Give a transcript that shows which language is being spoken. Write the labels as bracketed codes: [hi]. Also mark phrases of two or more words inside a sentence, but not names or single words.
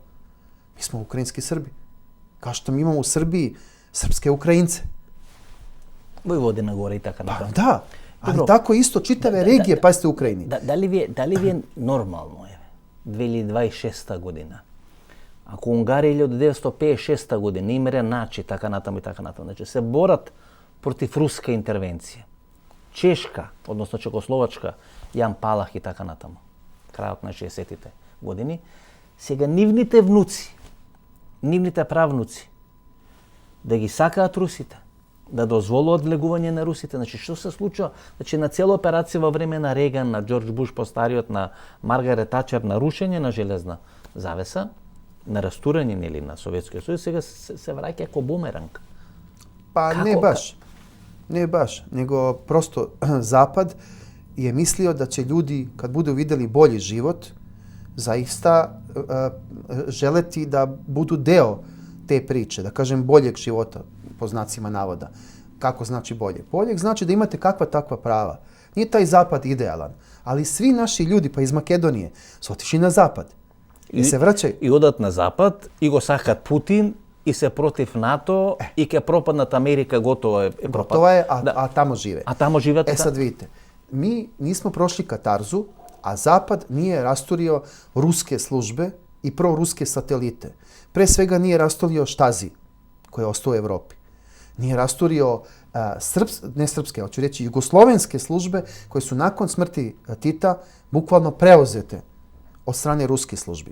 [sr] Mi smo ukrajinski Srbi. Kao što mi imamo u Srbiji srpske Ukrajince. Vojvodina gore i tako naprijed. Pa da, ali tako isto čitave regije, pazite u Ukrajini. Da li vi je normalno, 2026 godina, ako [mk] Унгарија 1956 година имере начи така натаму и така натаму, значи се борат против руска интервенција. Чешка, односно Чекословачка, Јан Палах и така натаму, крајот на 60-тите години, сега нивните внуци, нивните правнуци, да ги сакаат русите, да дозволуваат влегување на русите. Значи, што се случува? Значи, на цела операција во време на Реган, на Џорџ Буш постариот, на Маргарет Тачер, на рушење на железна завеса на растурање или на Советскиот сојуз сега се враќа како бумеранг. [sr] Pa Kako? ne baš. Ne baš, nego prosto Zapad je mislio da će ljudi, kad budu vidjeli bolji život, zaista želeti da budu deo te priče, da kažem boljeg života, po znacima navoda. Kako znači bolje? Boljeg znači da imate kakva takva prava. Nije taj Zapad idealan, ali svi naši ljudi, pa iz Makedonije, su otišli na Zapad. I se vraćaju. [mk] И одат на Запад, и го сакат Путин, и се против НАТО, и ке пропаднат Америка, готово е пропад. [sr] Gotovo je, Da. a tamo žive. [mk] А тамо живеат. [sr] Sad vidite, mi nismo prošli katarzu, a Zapad nije rasturio ruske službe i proruske satelite. Pre svega nije rasturio Štazi, koji je ostao u Evropi. Nije rasturio hoću reći, jugoslovenske službe koje su nakon smrti Tita bukvalno preuzete od strane ruskih službi.